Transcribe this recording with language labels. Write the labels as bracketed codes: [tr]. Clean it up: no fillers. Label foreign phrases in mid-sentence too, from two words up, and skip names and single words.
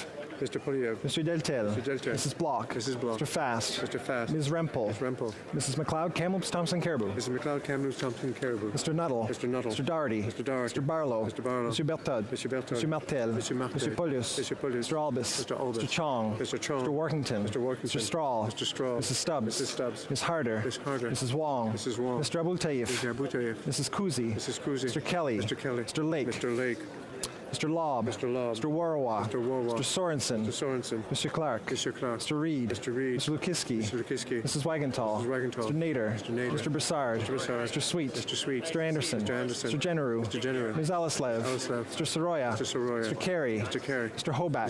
[en] Mr. Deltel. Mrs. Block. Mr. Fast. Ms. Rempel. Mrs. McLeod, Kamloops, Thompson, Caribou. Mr. Nuttall. Mr. Doherty. Mr. Barlow. Mr. Bertud. Mr. Martel. Mr. Polius. Mr. Albus. Mr. Chong. Mr. Workington. Mr. Strahl. Mrs. Stubbs. Ms. Harder. Mrs. Wong. Mr. Abul Taif. Mrs. Kuzi. Mr. Kelly. Mr. Lake. Mr. Lobb. Mr. Warwa. Mr. Sorensen. Mr. Clark. Mr. Reed. Mr. Lukiski. Mrs. Wagenthal. Mr. Nader. Mr. Broussard. Mr. Sweet. Mr. Anderson. Mr. Generu. Ms. Alislev. Mr. Soroya. Mr. Carey. Mr. Hoback.